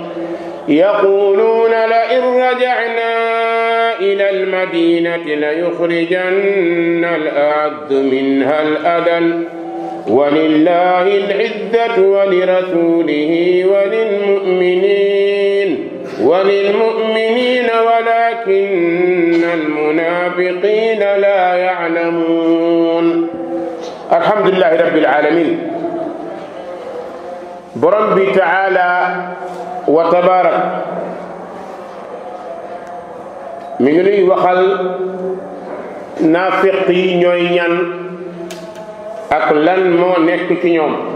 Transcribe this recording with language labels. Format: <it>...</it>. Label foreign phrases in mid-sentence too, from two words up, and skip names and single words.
<ar>يقولون لئن رجعنا إلى المدينة ليخرجن الأعز منها الأذل ولله العزة ولرسوله وللمؤمنين ولكن المنافقين لا يعلمون. الحمد لله رب العالمين.</ar> <wo>borom bi</wo> <ar>تعالى وتبارك</ar> <wo>mi ngi nuy waxal naafiq yi ñooy ñan ak lan moo nekk ci ñoom.</wo>